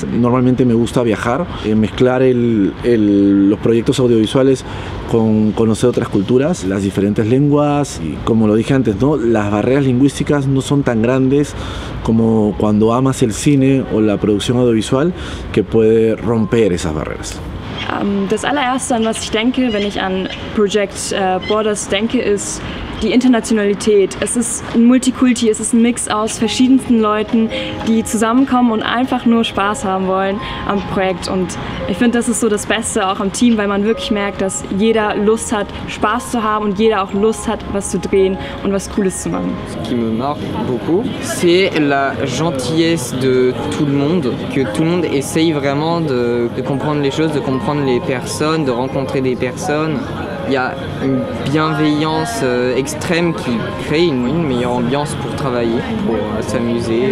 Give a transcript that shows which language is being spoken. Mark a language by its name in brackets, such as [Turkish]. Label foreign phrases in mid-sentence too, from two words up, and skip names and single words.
[Spanish] Normalmente me gusta viajar, mezclar los proyectos audiovisuales con conocer otras culturas, las diferentes lenguas. Y como lo dije antes, ¿no? Las barreras lingüísticas no son tan grandes como cuando amas el cine o la producción audiovisual, que puede romper esas barreras. [German] Das allererste, an was ich denke, wenn ich an Project Borders denke, ist die Internationalität. Es ist ein Multikulti, es ist ein Mix aus verschiedensten Leuten, die zusammenkommen und einfach nur Spaß haben wollen am Projekt. Und ich finde, das ist so das Beste auch am Team, weil man wirklich merkt, dass jeder Lust hat, Spaß zu haben und jeder auch Lust hat, was zu drehen und was Cooles zu machen. [French] Ce qui me marque beaucoup, c'est la gentillesse de tout le monde, que tout le monde essaye vraiment de comprendre les choses, de comprendre les personnes, de rencontrer des personnes. Il y a une bienveillance extrême qui crée une meilleure ambiance pour travailler, pour s'amuser.